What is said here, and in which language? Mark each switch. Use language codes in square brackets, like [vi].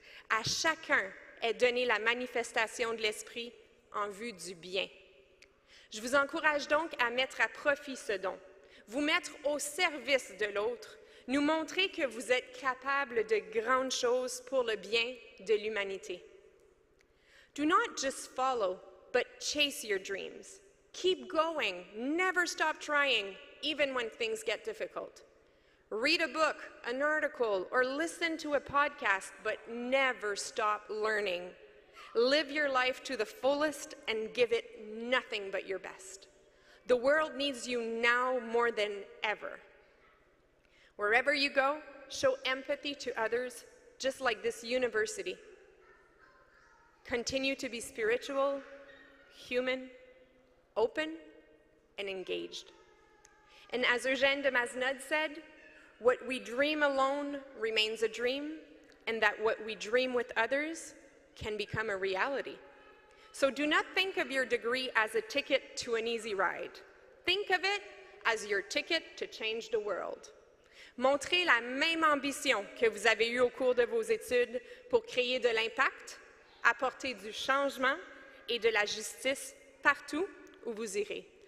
[fr] À chacun est donnée la manifestation de l'Esprit en vue du bien. Je vous encourage donc à mettre à profit ce don, vous mettre au service de l'autre, nous montrer que vous êtes capable de grandes choses pour le bien de l'humanité. [en] Do not just follow, but chase your dreams. Keep going, never stop trying, even when things get difficult. Read a book, an article, or listen to a podcast, but never stop learning. Live your life to the fullest and give it nothing but your best. The world needs you now more than ever. Wherever you go, show empathy to others, just like this university. Continue to be spiritual, human, open, and engaged. And as Eugène de Mazenod said, what we dream alone remains a dream, and that what we dream with others can become a reality. So do not think of your degree as a ticket to an easy ride. Think of it as your ticket to change the world. [fr] Montrez la même ambition que vous avez eue au cours de vos études pour créer de l'impact, apporter du changement et de la justice partout où vous irez.